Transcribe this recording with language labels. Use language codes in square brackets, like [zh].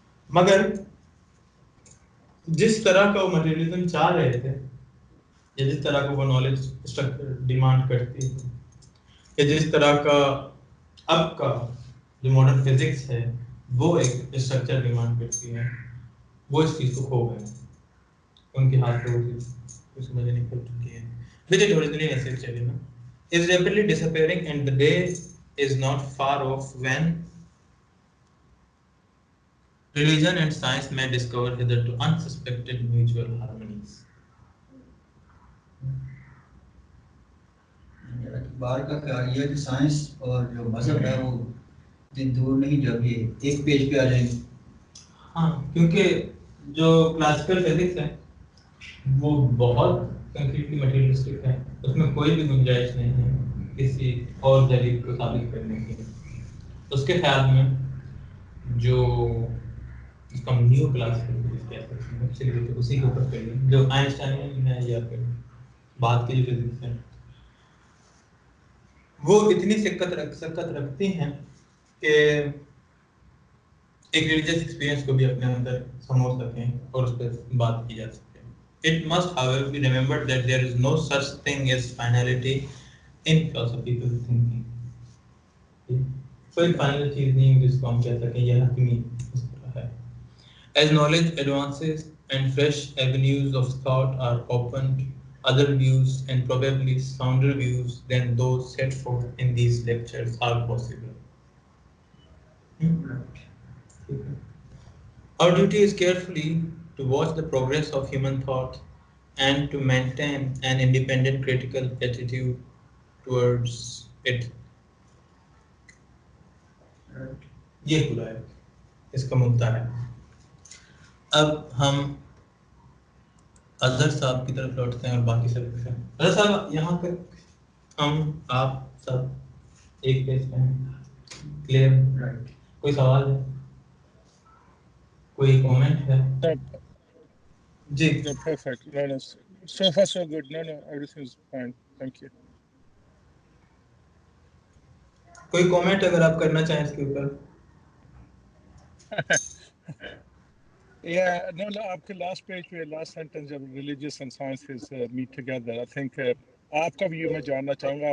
[ur] مگر جس طرح کا وہ مٹیریلزم چاہ رہے تھے یا جس طرح کا وہ نالج اسٹرکچر ڈیمانڈ کرتی ہے کہ جس طرح کا اب کا جو ماڈرن فزکس ہے وہ ایک اسٹرکچر ڈیمانڈ کرتی ہے، وہ اس چیز کو کھو گئے. ان کے ہاتھ پہ وہ چیز سمجھ نکل چکی ہے. [en] which it originally necessary is rapidly disappearing and the day is not far off when religion and science may discover hitherto unsuspected mutual harmonies. [ur] بار کا خیال یہ ہے کہ سائنس اور جو مذہب ہے وہ دن دور نہیں جب یہ ایک پیج پہ آ جائیں گے. ہاں کیونکہ جو کلاسیکل فزکس ہے وہ بہت کنکریٹلی مٹیریلسٹک ہے، اس میں کوئی بھی گنجائش نہیں ہے کسی اور دلیل کو ثابت کرنے کی. اس کے خیال میں جو اس کا نیو کلاسیکل فزکس کہہ سکتے ہیں اسی کے اوپر کریے جو آئنسٹائن ہے یا پھر بعد کی جو فزکس ہے وہ اتنی سکت رکھتی ہیں کہ ایک ریلیجیس ایکسپیرینس کو بھی اپنے اندر سمجھ سکیں اور اس پہ بات کی جا سکے. [en] It must, however, be remembered that there is no such thing as finality in philosophical thinking. [ur] کوئی فائنل چیز نہیں جس کو ہم کہہ سکیں یہ حتمی اس طرح ہے. [en] As knowledge advances and fresh avenues of thought are opened, other views and probably sounder views than those set forth in these lectures are possible. Our duty is carefully to watch the progress of human thought and to maintain an independent critical attitude towards it. [ur] یہ پورا ہے اس کا مدعا ہے. اب ہم اظہر صاحب کی طرف لوٹتے ہیں اور باقی سب کچھ. اظہر صاحب یہاں تک ہم آپ سب ایک پیج پہ ہیں, کلیئر؟ کوئی سوال ہے, کوئی کومنٹ ہے؟ جی [en] perfect. No, no, so far so good. No, everything is fine. Thank you. [ur] کوئی کومنٹ اگر آپ کرنا چاہیں اس کے اوپر. [en] Yeah, no, [ur] آپ کے [en] last page [ur] پہ [en] last sentence [ur] جب [en] religious and sciences meet together, I think [ur] آپ کا [en] view [ur] میں جاننا چاہوں گا.